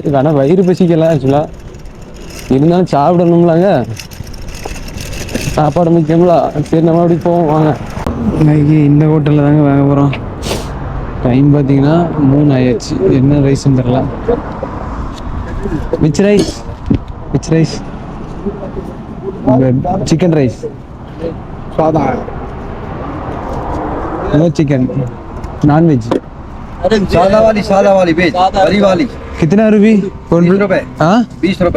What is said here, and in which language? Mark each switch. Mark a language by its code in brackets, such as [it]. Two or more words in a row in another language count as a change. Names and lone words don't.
[ta] ஆனால் வயிறு பசிக்கல ஆக்சுவலாக. இருந்தாலும் சாப்பிடணும்லாங்க, சாப்பாடு முக்கியங்களா. சரி, நம்ம அப்படி போவோம் வாங்க. இன்னைக்கு இந்த ஹோட்டலில் தாங்க வாங்க போகிறோம். டைம் பார்த்தீங்கன்னா 3 ஆயிடுச்சு. என்ன ரைஸ்ன்னு தெரில. [en] which rice? which rice? chicken rice [hi] सादा है। [en] no chicken, non veg. [hi] अरे सादा वाली वेज, बड़ी वाली। कितना रुपये? 20 रुपए। हाँ, 20 रुपए